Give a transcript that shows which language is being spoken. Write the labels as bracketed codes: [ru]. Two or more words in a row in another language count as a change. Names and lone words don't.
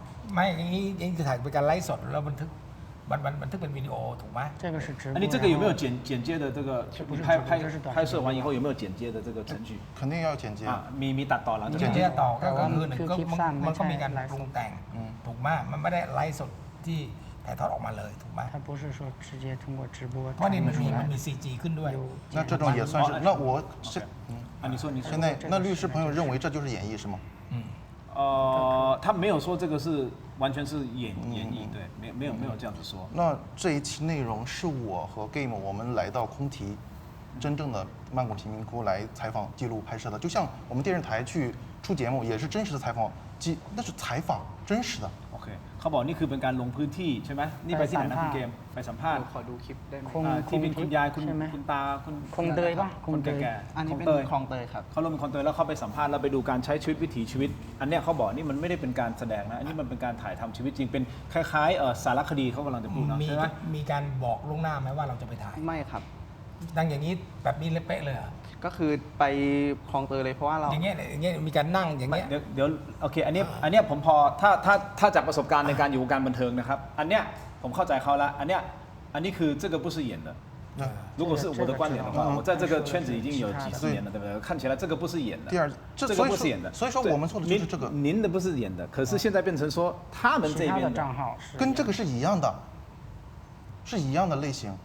[th] ไม่อย่างนี้จะถ่ายเป็นการไลฟ์สดแล้วบันทึกเป็นวิดีโอถูกไหม [zh] อันนี้这个有没有剪接的这个拍摄完以后有没有剪接的这个程序肯定要剪接 [th] มีตัดต่อหลังจาก 剪接ต่อก็คือหนึ่งมันก็มีการปรุงแต่งถูกไหมมันไม่ได้ไลฟ์สดที่ถ่ายทอดออกมาเลยถูกไหม [zh] 它不是说直接通过直播 [th] เพราะนี่มันมี CG ขึ้นด้วย [zh] 那这种也算是那我是你说现在那律师朋友认为这就是演绎是吗？他没有说这个是完全是演绎，对，没有这样子说。那这一期内容是我和 Game 我们来到空提， 真正的曼谷贫民窟来采访、记录、拍摄的，就像我们电视台去出节目也是真实的采访，那是采访真实的。 [th] โอเคเขาบอกนี่คือเป็นการลงพื้นที่ใช่ไหมนี่ไปที่ไหนนะคุณเกมไปสัมภาษณ์ ขอดูคลิปได้ไหม ที่เป็นคุณยายคุณ ใช่ไหม คุณตาคุณ คงเตยปะ คน คงเตย แก่ๆ อันนี้ คล เป็ อน งเตย คลองเตยครับ เขาลงเป็นคอนเตยแล้วเขาไปสัมภาษณ์แล้วไปดูการใช้ชีวิตวิถีชีวิต อันเนี้ยเขาบอกนี่มันไม่ได้เป็นการแสดงนะอันนี้มันเป็นการถ่ายทำชีวิตจริงเป็นคล้ายๆสารคดีเขากำลังจะพูดเนาะ มี ใช่ไหม มีการบอกล่วงหน้าไหมว่าเราจะไปถ่าย ไม่ครับ ดังอย่างนี้แบบนี้เลยเป๊ะเลยเหรอ ก็คือไปคลองเตยเลยเพราะว่าเรา อย่างเงี้ยมีการนั่งอย่างเงี้ย เดี๋ยวโอเคอันเนี้ยผมพอถ้าจากประสบการณ์ในการอยู่วงการบันเทิงนะครับอันเนี้ยผมเข้าใจเขาละอันนี้คือ [zh] 这个不是演的如果是我的观点的话我在这个圈子已经有几十年了对不对看起来这个不是演的第二这个不是演的所以说我们错的就是这个您的不是演的可是现在变成说他们这其他边的账号跟这个是一样的，是一样的类型。